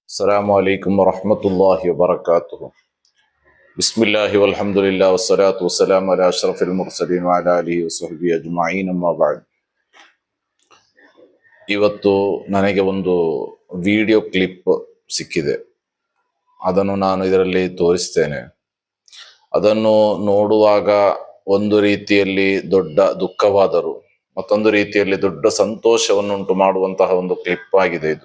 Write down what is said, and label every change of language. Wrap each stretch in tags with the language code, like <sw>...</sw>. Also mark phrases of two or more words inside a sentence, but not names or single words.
<ar>السلام عليكم ورحمة الله وبركاته. بسم الله والحمد لله والصلاة والسلام على أشرف المرسلين وعلى آله وصحبه أجمعين أما بعد.</ar> <kn>ಇವತ್ತು ನನಗೆ ಒಂದು</kn> <en>video clip</en> <kn>ಸಿಕ್ಕಿದೆ. ಅದನ್ನು ನಾನು ಇದರಲ್ಲಿ ತೋರಿಸ್ತೇನೆ. ಅದನ್ನು ನೋಡುವಾಗ ಒಂದು ರೀತಿಯಲ್ಲಿ ದೊಡ್ಡ ದುಃಖವಾದರೂ ಮತ್ತೊಂದು ರೀತಿಯಲ್ಲಿ ದೊಡ್ಡ ಸಂತೋಷವನ್ನುಂಟು ಮಾಡುವಂತಹ ಒಂದು ಕ್ಲಿಪ್ ಆಗಿದೆ ಇದು.</kn>